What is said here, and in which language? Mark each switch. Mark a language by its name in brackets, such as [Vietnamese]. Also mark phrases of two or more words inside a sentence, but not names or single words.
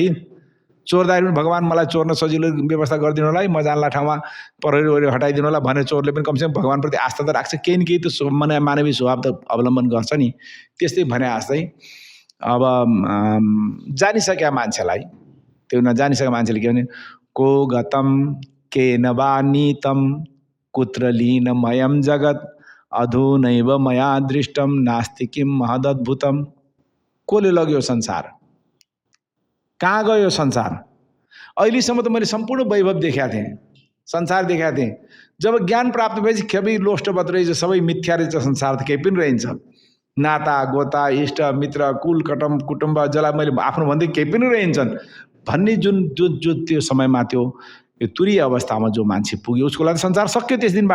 [Nepali] चोरदारी पनि भगवान मलाई चोर्न सजिलो व्यवस्था गरिदिनु होला है, म जानला ठाउँमा प्रहरी हटाइदिनु होला भने चोरले पनि कमसेकम भगवानप्रति आस्था त राख्छ, केही न केही त मानवीय स्वभाव त अवलम्बन गर्छ नि। त्यस्तै भने जस्तै अब जानिसकेका मान्छेलाई, त्यो नजानिसकेका मान्छेले के भने, [Sanskrit] को गतम के नवा नीतम कुत्र लीनमयम जगत अधुनैव मया दृष्टम नास्ति किम महदद्भुतम। [Nepali] कसले लग्यो संसार? कहाँ गयो संसार? अहिलेसम्म त मैले सम्पूर्ण वैभव देखाएको थिएँ, संसार देखाएको थिएँ। जब ज्ञान प्राप्त भएपछि सबै लोष्टवत रहेछ, सबै मिथ्या रहेछ, संसार त केही पनि रहन्छ। नाता गोता इष्ट मित्र कुल कुटुम्ब जसलाई मैले आफ्नो भन्दै केही पनि रहन्छन् भन्ने जुन जो जो त्यो समयमा त्यो तुरीय अवस्थामा जो मान्छे पुग्यो, उसको लागि संसार सक्यो त्यस दिनबाट।